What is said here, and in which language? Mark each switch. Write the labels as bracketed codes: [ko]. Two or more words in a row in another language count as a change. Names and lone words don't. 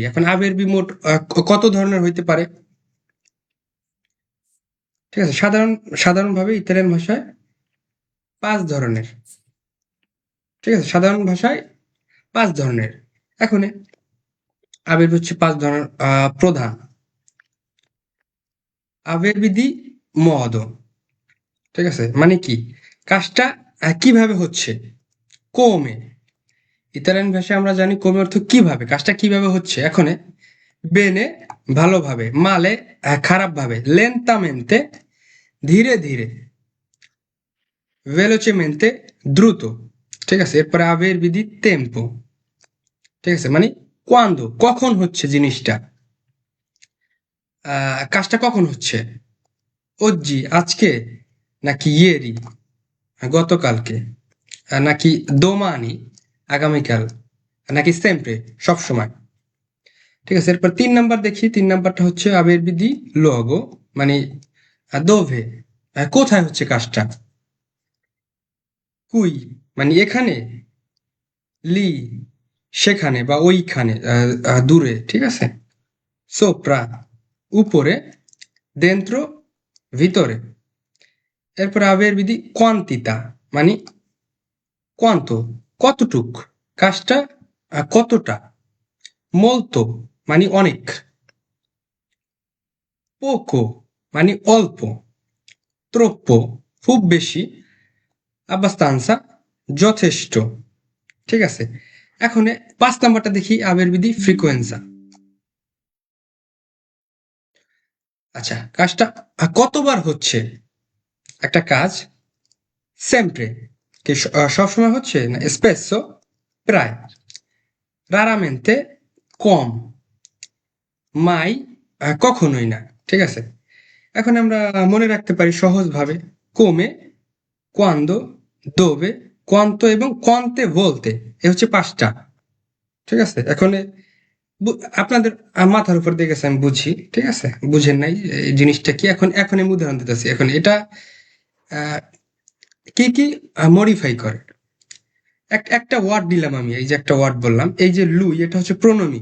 [bn] এখন আভেরবি মোট কত ধরনের হইতে পারে, ঠিক আছে? সাধারণভাবে ইতালিয়ান ভাষায় 5 ধরনের, ঠিক আছে? সাধারণ ভাষায় 5 ধরনের। এখন আভেরবি হচ্ছে 5 ধরনের প্রধান। [it] averbi di modo, [bn] ঠিক আছে? মানে কি? কাজটা কিভাবে হচ্ছে? come, ইতালিয়ান ভাষায় আমরা জানি come অর্থ কিভাবে, কাজটা কিভাবে হচ্ছে। এখানে bene ভালোভাবে, male খারাপভাবে, lentamente ধীরে ধীরে, velocemente দ্রুত, ঠিক আছে? [it] এরপরে averbi di tempo, [bn] ঠিক আছে? মানে quando, কখন হচ্ছে জিনিসটা, কাজটা কখন হচ্ছে, oggi আজকে, নাকি ieri গতকালকে, নাকি domani আগামীকাল, নাকি sempre সবসময়, ঠিক আছে? এরপর 3 নাম্বার দেখি, 3 নাম্বারটা হচ্ছে [it] averbi di luogo, [bn] মানে dove, কোথায় হচ্ছে কাজটা, qui মানে এখানে, লি সেখানে বা ওইখানে, দূরে, ঠিক আছে? sopra উপরে, dentro ভিতরে। এরপর [it] averbi di quantità [bn] মানে quanto কতটুক, কাজটা কতটা, molto মানে অনেক, poco মানে অল্প, troppo খুব বেশি, abbastanza যথেষ্ট, ঠিক আছে? এখন 5 নাম্বারটা দেখি [it] averbi di frequenza। [bn] আচ্ছা, কাজটা কতবার হচ্ছে একটা কাজ, sempre কি সবসময় হচ্ছে, না spesso প্রায়, raramente কম, mai কখনোই না, ঠিক আছে? এখন আমরা মনে রাখতে পারি সহজভাবে [it] come, quando, dove, quanto [bn] এবং [it] quante volte, [bn] এ হচ্ছে 5টা, ঠিক আছে? এখন আপনাদের মাথার উপর দিয়ে গেছে, আমি বুঝি, ঠিক আছে? বুঝেন নাই এই জিনিসটা কি। এখন আমি উদাহরণ দিতেছি। এখন এটা আহ, কি কি মডিফাই করে, একটা ওয়ার্ড দিলাম আমি, এই যে একটা ওয়ার্ড বললাম, এই যে লুই, এটা হচ্ছে প্রোনোমি।